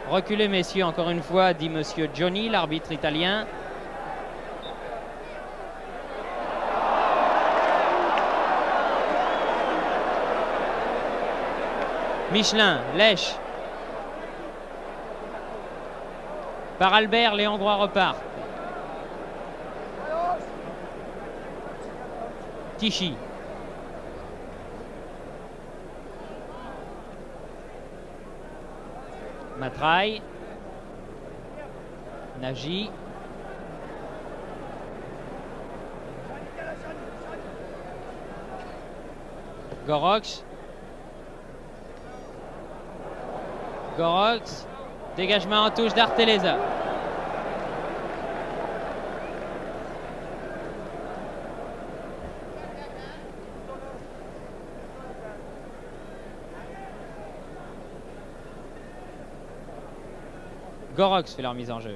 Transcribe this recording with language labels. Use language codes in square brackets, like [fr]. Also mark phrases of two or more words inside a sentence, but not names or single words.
[fr] Reculez, messieurs, encore une fois, dit monsieur Johnny, l'arbitre italien. Michelin, Lèche. Par Albert, les Hongrois repartent. Tichy. Matraille. Nagy. Gorox. Gorox. Dégagement en touche d'Arteleza. Gorox fait leur mise en jeu.